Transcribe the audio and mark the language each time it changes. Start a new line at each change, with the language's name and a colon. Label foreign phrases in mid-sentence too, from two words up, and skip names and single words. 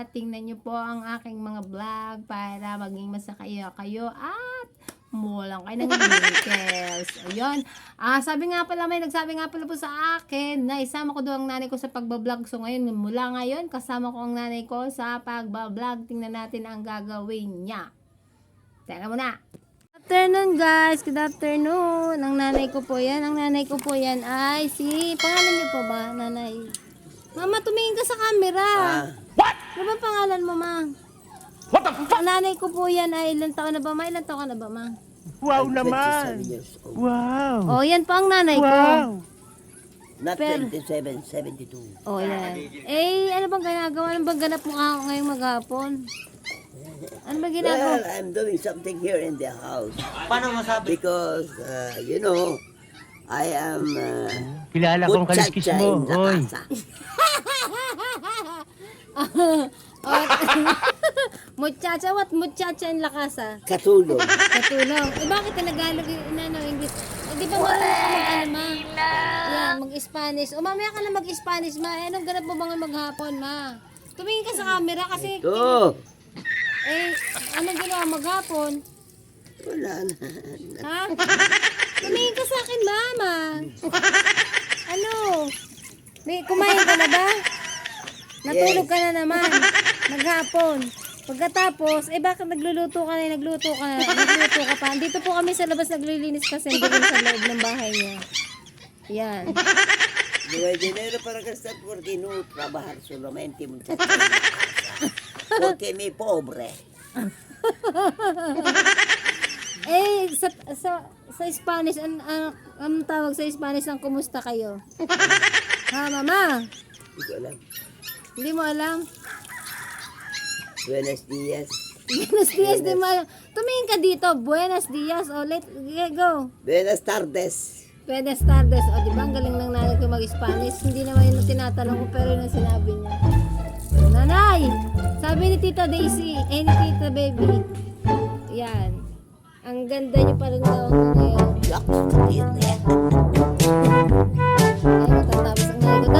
Filipino: Tingnan nyo po ang aking mga vlog para maging masakaya kayo at mulang kayo ng wrinkles. Ayun. Sabi nga pala, may nagsabi nga pala po sa akin na isama ko daw ang nanay ko sa pagbablog. So ngayon, mula ngayon, kasama ko ang nanay ko sa pagbablog. Tingnan natin ang gagawin niya. Teka muna.
English: Good afternoon guys, good afternoon.
Filipino: Ang nanay ko po yan, ay si, pangalan niyo po ba, nanay? Mama, tumingin ka sa camera. What? Ano ba pangalan mo, ma?
English: What the fuck?
Filipino: Ang nanay ko po yan ay ilang taon na ba, ma? Ilang taon ka na ba, ma? Wow naman. Wow. Oh, yan po ang nanay ko. Wow. Not Pero- 27, 72. Oh, yan. Eh, ano bang ginagawa? Ano bang ganap mo ka ngayong maghapon? Ano ba ginagawa?
English: Well, I'm doing something here in the house
Filipino: Paano masabi?
English: because, I am
Filipino: Kilala kong kaliskis
English: muchacha
Filipino: mo.
English: in the
Filipino: Hoy.
English: casa. Muchacha, what?
Spanish: Muchacha in la casa.
Filipino: Katulog. Katulong. Eh, bakit ka Nagalog English? Eh, di ba marunong ka mag-ano, ma? Yan, mag-Spanish. O, mamaya ka na mag-Spanish, ma. Eh, anong ganap mo ba nga maghapon, ma? Tumingin ka sa camera kasi, Ito. anong ginawa maghapon? Wala na. Ha? Tumingin ka sa akin, mama. Ano? May kumain ka na ba? Natulog ka na naman. Maghapon. Pagkatapos, bakit nagluluto ka na? Nagluto ka pa. Dito po kami sa labas naglilinis kasi hindi sa loob ng bahay niya. Yan.
Spanish: No hay dinero para gastar porque no trabajar solamente, muchacha. Porque mi pobre.
Filipino: Sa Spanish, ang tawag sa Spanish ang kumusta kayo? Ha, mama? Hindi ko alam. Hindi mo alam?
Spanish: Buenos dias. Buenos dias,
Filipino: di mo alam. Tumingin ka dito.
Spanish: Buenos dias.
Filipino: O, go.
Spanish: Buenas tardes. Buenas tardes. O,
Filipino: di ba? Ang galing ng nanay ko mag-Spanish. Hindi naman yun tinatanong ko, pero yun ang sinabi niya. Nanay! Sabi ni Tita Daisy, ni Tita Baby. Yan. Ang ganda niyo pa rin daw ngayon. Yak, kapit na yan. Ay, matatapos ang nanay ko.